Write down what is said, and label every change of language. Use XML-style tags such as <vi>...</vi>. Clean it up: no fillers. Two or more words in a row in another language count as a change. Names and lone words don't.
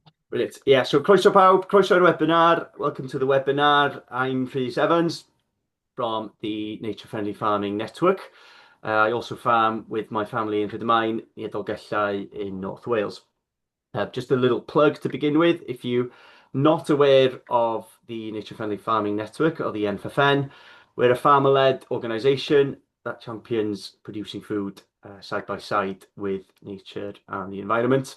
<en>Brilliant. Yeah, so</en> <cy>croeso pawb, croeso i'r webinar.</cy> <en>Welcome to the webinar. I'm Rhys Evans from the Nature Friendly Farming Network. I also farm with my family in Rhydymain near Dolgellau in North Wales. Just a little plug to begin with. If you're not aware of the Nature Friendly Farming Network or the NFFN, we're a farmer-led organisation that champions producing food side by side with nature and the environment.</en>